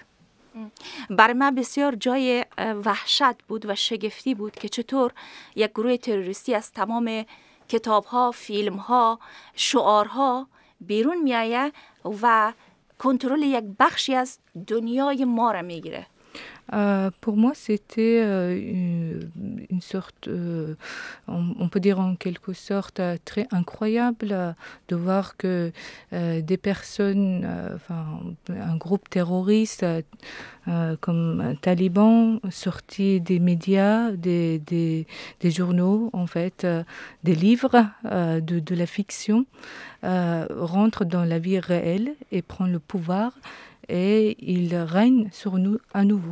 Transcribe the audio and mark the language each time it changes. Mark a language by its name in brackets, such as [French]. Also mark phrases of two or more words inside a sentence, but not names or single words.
[Persian] برای من بسیار جای وحشت بود و شگفتی بود که چطور یک گروه تروریستی از تمام کتاب‌ها، فیلم‌ها، شعارها بیرون میآید و کنترل یک بخشی از دنیای ما را میگیره. [French] Pour moi, c'était une sorte, on peut dire en quelque sorte, très incroyable de voir que des personnes, un groupe terroriste comme Taliban, sortis des médias, des journaux, en fait, des livres, de la fiction, rentrent dans la vie réelle et prennent le pouvoir et ils règnent sur nous à nouveau.